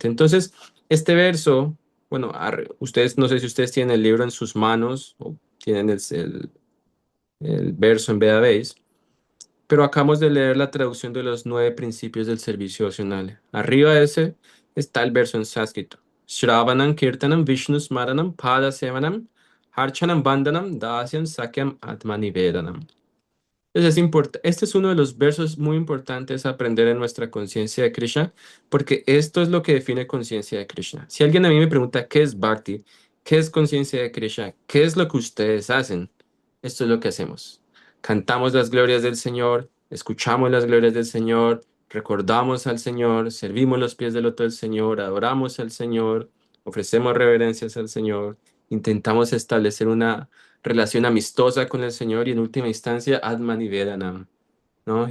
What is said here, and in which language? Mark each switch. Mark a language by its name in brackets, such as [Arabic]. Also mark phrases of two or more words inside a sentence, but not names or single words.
[Spanish] Entonces, este verso, bueno, ustedes, no sé si ustedes tienen el libro en sus manos o tienen el verso en Vedabase, pero acabamos de leer la traducción de los 9 principios del servicio devocional. Arriba de ese está el verso en sánscrito. [Sanskrit] श्रवणं कीर्तनं विष्णु स्मरणं पाद सेवनं अर्चनं वन्दनं दास्यं सख्यं आत्मनिवेदनम्. [Spanish] Entonces este es uno de los versos muy importantes a aprender en nuestra conciencia de Krishna, porque esto es lo que define conciencia de Krishna. Si alguien a mí me pregunta qué es Bhakti, qué es conciencia de Krishna, qué es lo que ustedes hacen, esto es lo que hacemos. Cantamos las glorias del Señor, escuchamos las glorias del Señor, recordamos al Señor, servimos los pies del loto del Señor, adoramos al Señor, ofrecemos reverencias al Señor, intentamos establecer una relación amistosa con el Señor y en última instancia Atman y Vedanam, ¿no?